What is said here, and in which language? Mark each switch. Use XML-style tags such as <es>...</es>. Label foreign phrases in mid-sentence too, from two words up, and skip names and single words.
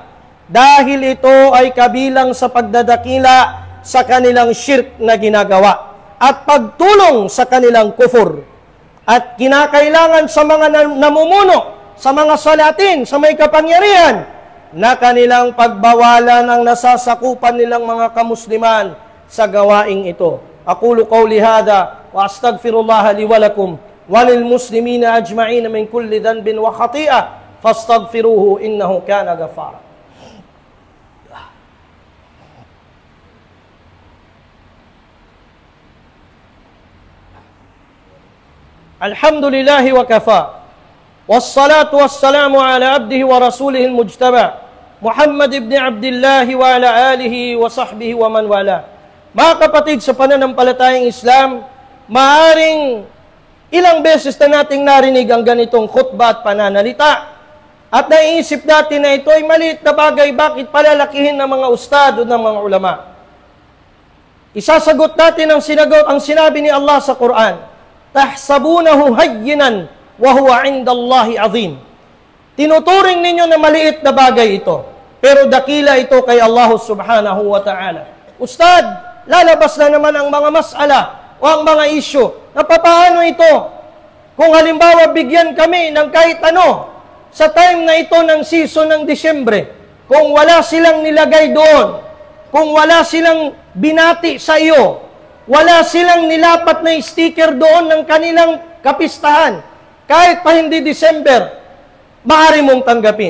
<tl>Dahil ito ay kabilang sa pagdadakila sa kanilang shirk na ginagawa at pagtulong sa kanilang kufur. At kinakailangan sa mga namumuno, sa mga salatin, sa may kapangyarihan, na kanilang pagbawalan ang nasasakupan nilang mga kamusliman sa gawaing ito.</tl> <ar>أقول قولي هذا وأستغفر الله لي ولكم وللمسلمين أجمعين من كل ذنب وخطيئة فاستغفروه إنه كان غفارا. الحمد لله وكفى. والصلاة والسلام على عبده ورسوله المجتبى محمد بن عبد الله وعلى آله وصحبه ومن والاه.</ar> <tl>Mga kapatid, sa pananampalatayang Islam, maaring ilang beses na nating narinig ang ganitong khutbah at pananalita at naiisip natin na ito ay maliit na bagay, bakit palalakihin ng mga ustad o ng mga ulama. Isasagot natin ang sinabi ni Allah sa Quran,</tl> <ar>تحسبونه هينا وهو عند الله عظيم.</ar> <tl>Tinuturing ninyo na maliit na bagay ito, pero dakila ito kay Allah</tl> <ar>سبحانه وتعالى.</ar> <tl>Ustad, lalabas na naman ang mga mas'ala o ang mga isyu na papaano ito. Kung halimbawa bigyan kami ng kahit ano sa time na ito ng season ng Disyembre, kung wala silang nilagay doon, kung wala silang binati sa iyo, wala silang nilapat na sticker doon ng kanilang kapistahan, kahit pa hindi December, maaari mong tanggapin.</tl>